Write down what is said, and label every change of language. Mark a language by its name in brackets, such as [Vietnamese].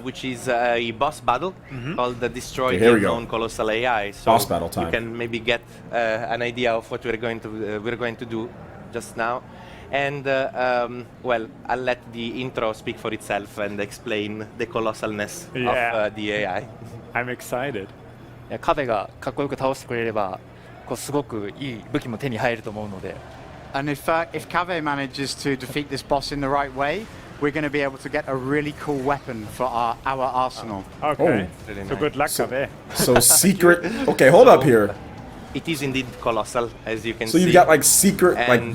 [English] Which is a boss battle called the Destroy Okay, the Unknown Colossal AI. So boss battle time. You can maybe get an idea of what we're going to do just now. And well, I'll let the intro speak for itself and explain the colossalness of the AI. I'm excited. [Japanese] カフェがかっこよく倒してくれれば、すごくいい武器も手に入ると思うので。 [English] And if Kave manages to defeat this boss in the right way, we're going to be able to get a really cool weapon for our arsenal. Okay. Really So good luck, Kave. So secret. Okay, hold up here. It is indeed colossal, as you can see. So you've got like secret And,